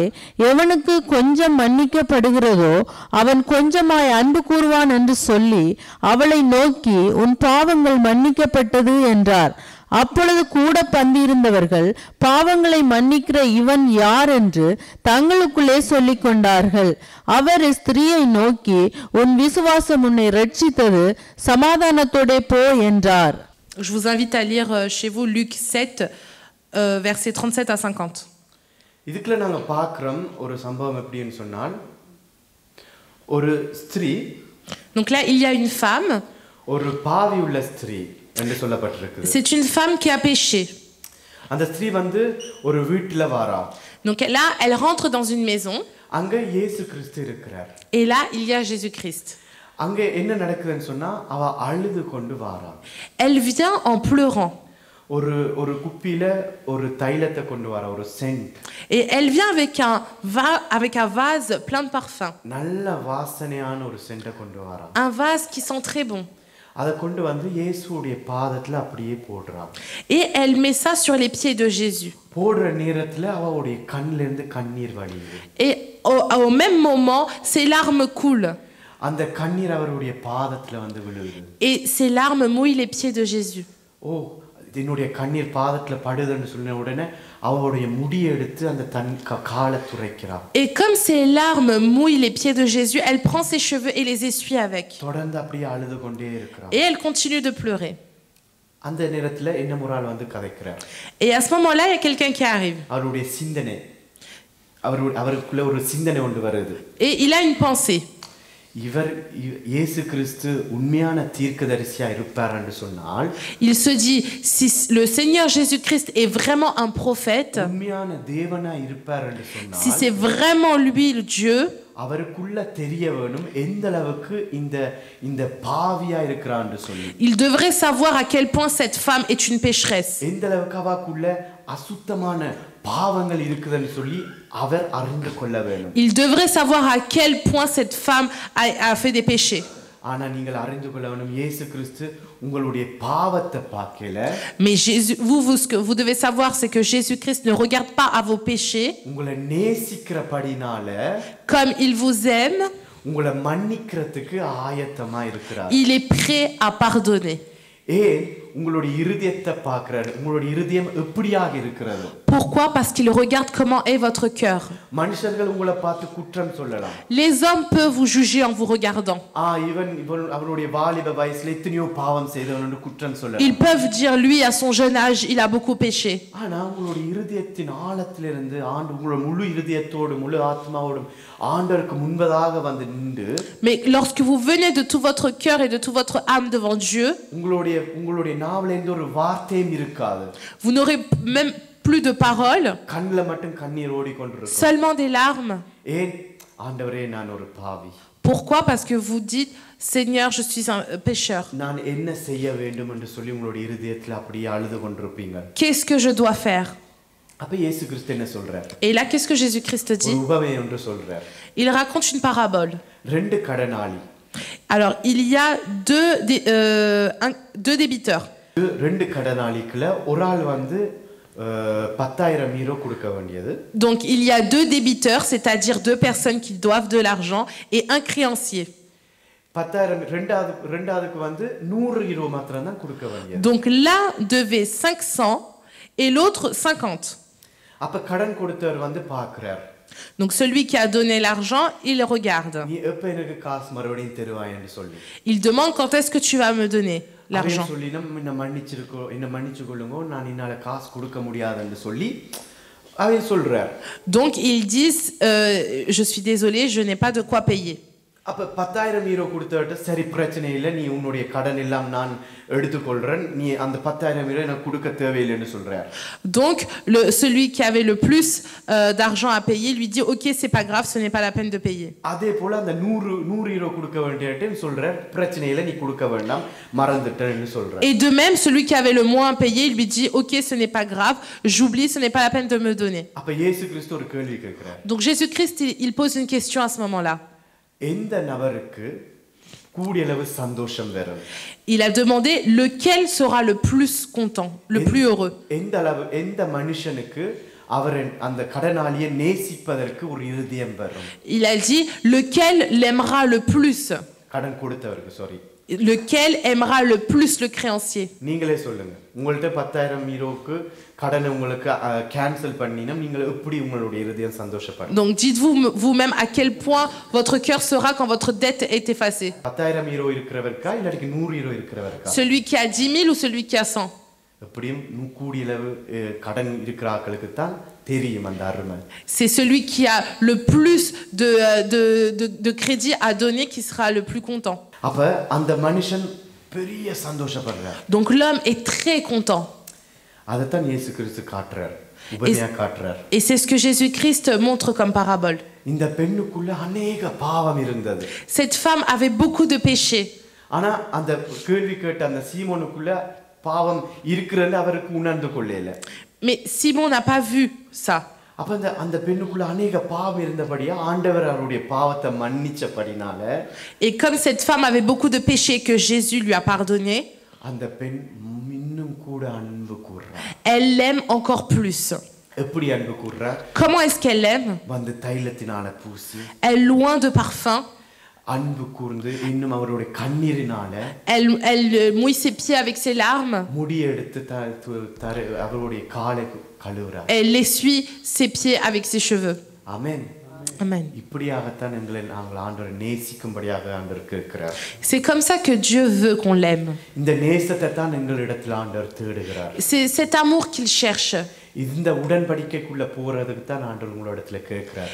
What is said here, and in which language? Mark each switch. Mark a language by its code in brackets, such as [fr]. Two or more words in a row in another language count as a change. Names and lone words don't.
[ta] எவனுக்கு கொஞ்சம் மன்னிக்கப்படுகிறதோ அவன் கொஞ்சமாய் அன்பு கூறுவான் என்று சொல்லி அவளை நோக்கி, உன் பாவங்கள் மன்னிக்கப்பட்டது என்றார். அப்பொழுது கூட பந்தியிருந்தவர்கள், பாவங்களை மன்னிக்கிற இவன் யார் என்று தங்களுக்குள்ளே சொல்லிக் கொண்டார்கள். அவர் ஸ்திரீயை நோக்கி, உன் விசுவாசம் உன்னை ரட்சித்தது, சமாதானத்தோட போ என்றார். [fr] Je vous invite à lire chez vous Luc 7, versets 37 à 50. [ta] இதுக்குள்ள நாங்க பார்க்கிறோம் ஒரு சம்பவம் எப்படின்னு சொன்னால், ஒரு ஸ்திரீ, [fr] Donc là, il y a une femme. [ta] ஒரு பாவி உள்ள ஸ்திரீ என்று சொல்லப்பட்டிருக்கு. [fr] C'est une femme qui a péché. [ta] அந்த ஸ்திரீ வந்து ஒரு வீட்டுல வாரா. [fr] Donc là, elle rentre dans une maison. [ta] அங்க இயேசு கிறிஸ்து இருக்கிறார். [fr] Et là, il y a Jésus-Christ. [ta] அங்க என்ன நடக்குதுன்னு சொன்னா அவ அழுது கொண்டு வாரா. [fr] Elle vient en pleurant. [ta] ஒரு குப்பியில ஒரு தைலத்தை கொண்டு வர, ஒரு சென்ட். [fr] Et elle vient avec un vase plein de parfums. [ta] நல்ல வாசனையான ஒரு சென்ட்டை கொண்டு வரா. [fr] Un vase qui sent très bon. [ta] அதை கொண்டு வந்து இயேசுவுடைய பாதத்துல அப்படியே போடுறா. [fr] Et elle met ça sur les pieds de Jésus. [ta] போடுற நேரத்துல அவளுடைய கண்ணில இருந்து கண்ணீர் வழியுது. [fr] Et au même moment, ses larmes coulent. [ta] அந்த கண்ணீர் அவருடைய பாதத்துல வந்து விழுகுது. [fr] Et ses larmes mouillent les pieds de Jésus. [ta] ஓ, என்னுடைய கண்ணீர் பாதத்துல படுதுன்னு சொன்ன உடனே அவளுடைய முடியை எடுத்து அந்த காலை துரைக்கிறா. [fr] Et comme ses larmes mouillent les pieds de Jésus, elle prend ses cheveux et les essuie avec. [ta] தொடர்ந்து அப்படியே அழுது கொண்டே இருக்கிறா. [fr] Et elle continue de pleurer. [ta] அந்த நேரத்துல என்ன முறால் வந்து கதைக்கிறார். [fr] Et à ce moment-là, il y a quelqu'un qui arrive. [ta] அவருடைய சிந்தனை, அவருக்குள்ள ஒரு சிந்தனை ஒன்று வருது. [fr] Et il a une pensée. [ta] இயேசு கிறிஸ்து உண்மையான தீர்க்கதரிசியா இருப்பார் என்று சொன்னால், [fr] il se dit, si le Seigneur Jésus-Christ est vraiment un prophète, [ta] உண்மையான தேவனா இருப்பார் என்று சொன்னால், [fr] si c'est vraiment lui le Dieu, [ta] அவருக்குள்ள தெரிய வேணும் எந்த அளவுக்கு இந்த பாவியா இருக்கிறான்னு சொல்லி. [fr] il devrait savoir à quel point cette femme est une pécheresse. [ta] எந்த அளவுக்கு அவக்குள்ள அசுத்தமான பாவங்கள் இருக்குதுன்னு சொல்லி அவர் அறிந்து கொள்ள வேண்டும். [fr] Il devrait savoir à quel point cette femme a fait des péchés. [ta] ஆனா நீங்கள் அறிந்து கொள்ள வேண்டும், இயேசு கிறிஸ்து உங்களுடைய பாவத்தை பார்க்கல. [fr] Mais Jésus, ce que vous devez savoir, c'est que Jésus-Christ ne regarde pas à vos péchés. [ta] உங்களை நேசிக்கிறபடினால, [fr] comme il vous aime, [ta] உங்களை மன்னிக்கிறதுக்கு ஆயத்தமா இருக்கிறார். [fr] il est prêt à pardonner. [ta] உங்களுடைய இருதயத்தை பார்க்கிறார். உங்களுடைய இருதயம் எப்படியாக இருக்கிறது? [fr] Pourquoi? Parce qu'il regarde comment est votre cœur. [ta] மனுஷர்கள் உங்களை பார்த்து குற்றம் சொல்லலாம். [fr] Les hommes peuvent vous juger en vous regardant. [ta] இவன் அவருடைய வாலிப வயசுல எத்தனையோ பாவம் செய்தவன்னு குற்றம் சொல்லலாம். [fr] Ils peuvent dire, lui à son jeune âge, il a beaucoup péché. [ta] ஆனா உங்களுடைய இருதயத்தின் ஆழத்திலிருந்து உங்களுடைய முழு இருதயத்தோடு முழு ஆத்மாவோடு ஆண்டவருக்கு முன்பதாக வந்து நின்று, [fr] mais lorsque vous venez de tout votre cœur et de toute votre âme devant Dieu, [ta] உங்களுடைய நாவல எந்த ஒரு வார்த்தையும் இருக்காது. [fr] vous n'aurez même plus de paroles, [ta] கண்ணுல மட்டும் கண்ணீர் ஓடிக்கொண்டிருக்கும். [fr] seulement des larmes. [ta] ஏன்? ஆண்டவரே, நான் ஒரு பாவி. [fr] Pourquoi? Parce que vous dites, Seigneur, je suis un pécheur. [ta] நான் என்ன செய்ய வேண்டும் என்று சொல்லி உங்களுடைய இருதயத்துல அப்படியே அழுது கொண்டிருப்பீங்க. [fr] Qu'est-ce que je dois faire? [ta] அப்ப இயேசு கிறிஸ்து என்ன சொல்றார்? [fr] Et là, qu'est-ce que Jésus-Christ dit? [ta] ஒரு உவமை ஒன்று சொல்றார். [fr] Il raconte une parabole. [ta] ரெண்டு கடனாளி. [fr] Alors, il y a deux débiteurs. [ta] ரெண்டு கடனாளிக்குள்ள ஒரு ஆள் வந்து 10,000 யூரோ கொடுக்க வேண்டியது. [fr] Donc il y a deux débiteurs, c'est-à-dire deux personnes qui doivent de l'argent, et un créancier. [ta] 10,000 ரெண்டாவதுக்கு வந்து 100 யூரோ மாத்திரம் தான் கொடுக்க வேண்டியது. [fr] Donc l'un devait 500 et l'autre 50. [ta] அப்ப கடன் கொடுத்தவர் வந்து பார்க்கிறார். [fr] Donc celui qui a donné l'argent, il regarde. [ta] நீ எப்ப எனக்கு காசு மறுபடியும் தருவாய் என்று சொல்லி. [fr] Il demande, quand est-ce que tu vas me donner l'argent? [ta] என்ன மன்னிச்சுக்கொள்ளுங்க, நான் என்னால காசு கொடுக்க முடியாது என்று சொல்லி அவன் சொல்றார். [fr] Donc ils disent, je suis désolé, je n'ai pas de quoi payer. [ta] அப்ப 10,000 யூரோ கொடுத்தவட்ட, சரி பிரச்சனை இல்லை, நீ உன்னுடைய கடன் எல்லாம் நான் எடுத்துக்கொள்றேன், நீ அந்த 10,000 யூரோ எனக்கு கொடுக்க தேவையில்லைன்னு சொல்றார். [fr] Donc celui qui avait le plus d'argent à payer lui dit, ok, c'est pas grave, ce n'est pas la peine de payer. [ta] அதே போல அந்த 100 யூரோ கொடுக்க வேண்டியட்ட சொல்றார், பிரச்சனை இல்லை, நீ கொடுக்க வேண்டாம், மறந்துட்டேன்னு சொல்றார். [fr] Et de même, celui qui avait le moins à payer, il lui dit, ok, ce n'est pas grave, j'oublie, ce n'est pas la peine de me donner. [ta] அப்ப இயேசு கிறிஸ்து ஒரு கேள்வி கேட்கிறார். [fr] Donc Jésus-Christ, il pose une question à ce moment-là. [ta] எந்த நபருக்கு கூடியளவு சந்தோஷம் வரும்? [fr] Il a demandé lequel sera le plus content, le plus heureux. [ta] எந்த மனுஷனுக்கு அவர் அந்த கடனாளியை நேசிப்பதற்கு ஒரு இருதயம் வரும்? [fr] Il a dit lequel l'aimera le plus. [ta] கடன் கொடுத்தவருக்கு, சாரி. [fr] Lequel aimera le plus le créancier? [ta] நீங்களே சொல்லுங்க. உங்கள்ட்ட 10,000 யூரோக்கு கடனை உங்களுக்கு கேன்சல் பண்ணினா நீங்க எப்படி உங்களுடைய இதயம் சந்தோஷப்படும்? [fr] Donc dites-vous vous-même à quel point votre cœur sera quand votre dette est effacée. [ta] 10,000 யூரோ இருக்கிறவர்க்கா இல்ல 100 யூரோ இருக்கிறவர்க்கா? [fr] Celui qui a 10,000 ou celui qui a 100? [ta] எப்படியும் கூடியளவு கடன் இருக்கிற ஆட்களுக்கு தான் தெரியும் அந்த அருமை. [fr] C'est celui qui a le plus de crédit à donner qui sera le plus content. [ta] அப்ப அந்த மனுஷன் பெரிய சந்தோஷப்படுறார். [fr] Donc l'homme est très content. [ta] அதத்தான் இயேசு கிறிஸ்து காட்டுறார், உபமையா காட்டுறார். [fr] Et c'est ce que Jésus-Christ montre comme parabole. [ta] இந்த பெண்ணுக்குள்ள அநேக பாவம் இருந்தது. [fr] Cette femme avait beaucoup de péchés. [ta] ஆனா அந்த கேள்வி கேட்ட அந்த சீமோனுக்குள்ள பாவம் இருக்குறது அவருக்கு உணர்ந்து கொள்ளல. [fr] Mais Simon n'a pas vu ça. [ta] அப்ப அந்த பெண்ணுக்குள்ள அநேக பாவம் இருந்தபடியா ஆண்டவர் அவருடைய பாவத்தை மன்னிச்சபடினால [fr] Et comme cette femme avait beaucoup de péchés que Jésus lui a pardonné, [ta] அந்த பெண் இன்னும் கூட அன்பு கூர்றா. [fr] elle l'aime encore plus. [ta] எப்படி அன்பு கூர்றா? [fr] Comment est-ce qu'elle l'aime? [ta] வந்து தைலத்தினால பூசி [fr] Elle loin de parfum. [ta] அன்பு கூர்ந்து இன்னும் அவருடைய கண்ணீரினால [fr] Elle mouille ses pieds avec ses larmes. [ta] முடி எடுத்து அவருடைய காலை கழுவுறா. [fr] Elle essuie ses pieds avec ses cheveux. [ta] ஆமென். [fr] Amen. [ta] இப்படியாகத்தான் நாங்கள் ஆண்டவரை நேசிக்கும்படியாக ஆண்டவர் கேட்கிறார். [fr] C'est comme ça que Dieu veut qu'on l'aime. [ta] இந்த நேசத்தை தான் எங்களிடத்தில் ஆண்டவர் தேடுகிறார். [fr] C'est cet amour qu'il cherche. [ta] இந்த உடன்படிக்கைக்குள்ள போறதுக்கு தான் ஆண்டவர் உங்களிடத்துல கேட்கிறார்.